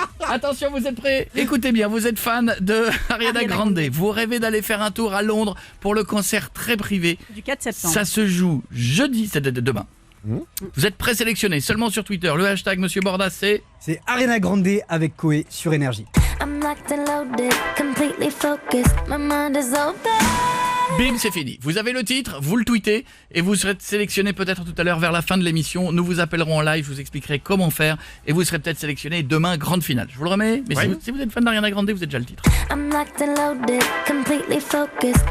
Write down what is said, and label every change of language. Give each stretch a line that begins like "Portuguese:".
French: Attention, vous êtes prêts? Écoutez bien, vous êtes fan de Ariana Grande. Vous rêvez d'aller faire un tour à Londres pour le concert très privé. Du 4 septembre. Ça se joue jeudi, c'est demain. Vous êtes présélectionné seulement sur Twitter. Le hashtag Monsieur Bordas, c'est Ariana Grande avec Koé sur Énergie.
English: I'm locked and loaded, completely focused. My mind is open.
French: Bim, c'est fini. Vous avez le titre, vous le tweetez et vous serez sélectionné peut-être tout à l'heure vers la fin de l'émission. Nous vous appellerons en live, je vous expliquerai comment faire et vous serez peut-être sélectionné demain, grande finale. Je vous le remets, mais si vous êtes fan d'Ariana Grande, vous êtes déjà le titre.
English: I'm locked and loaded, completely focused.